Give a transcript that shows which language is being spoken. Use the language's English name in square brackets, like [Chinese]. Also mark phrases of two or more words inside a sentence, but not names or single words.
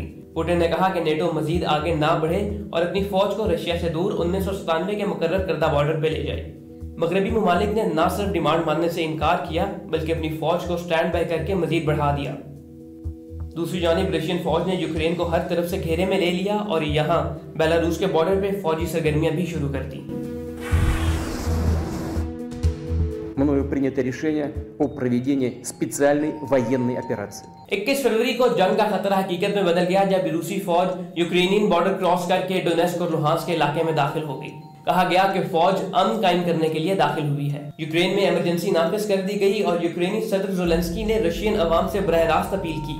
[Urdu] پوتن نے کہا کہ نیٹو مزید آگے نہ بڑھے اور اپنی فوج کو رشیا سے دور 1997 کے مقرر کردہ بارڈر پہ لے جائے. مغربی ممالک نے نہ صرف ڈیمانڈ ماننے سے انکار کیا بلکہ اپنی فوج کو [English] stand by [Urdu] کر کے مزید بڑھا دیا. دوسری جانب رشین فوج نے یوکرین کو ہر طرف سے گھیرے میں لے لیا اور یہاں بیلاروس کے بارڈر پہ فوجی سرگرمیاں بھی شروع کر دی. [Russian] Мною принято решение о проведении специальной военной операции. [Urdu] 21 فروری کو جنگ کا خطرہ حقیقت میں بدل گیا جب روسی فوج یوکرینین بارڈر کراس کر کے ڈونیٹسک اور لوہانسک کے علاقے میں داخل ہو گئی. کہا گیا کہ فوج امن قائم کرنے کے لیے داخل ہوئی ہے. یوکرین میں ایمرجنسی نافذ کر دی گئی اور یوکرینی صدر زیلنسکی نے رشین عوام سے براہ راست اپیل کی.